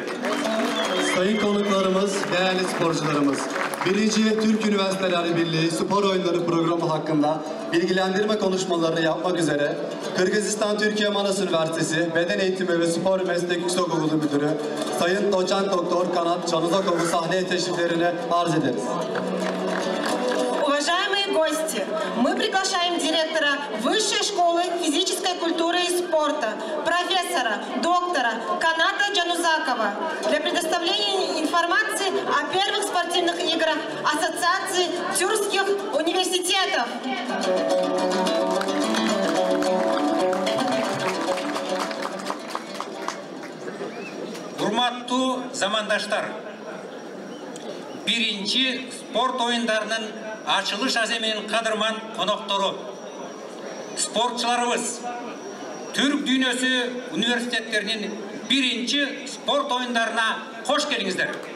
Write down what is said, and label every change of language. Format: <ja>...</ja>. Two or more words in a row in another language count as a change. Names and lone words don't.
<tr>Sayın konuklarımız, değerli sporcularımız, 1. Türk Üniversiteleri Birliği Spor Oyunları programı hakkında bilgilendirme konuşmalarını yapmak üzere Kırgızistan Türkiye Manas Üniversitesi Beden Eğitimi ve Spor Meslek Yüksekokulu Müdürü Sayın Doçent Doktor Kanat Januzakov'u sahneye teşriflerini arz ederiz.</tr> <ru>Уважаемые гости, мы приглашаем директора Высшей школы физической культуры и спорта, профессора, доктора Каната Джанузакова для предоставления информации о первых спортивных играх Ассоциации тюркских университетов.</ru> <ky>Урматтуу замандаштар, биринчи спорт оюндарынын ачылыш аземинин кадырман коноктору, спортчуларыбыз, Түрк дүйнөсү университеттеринин биринчи спорт оюндарына кош келиңиздер.</ky>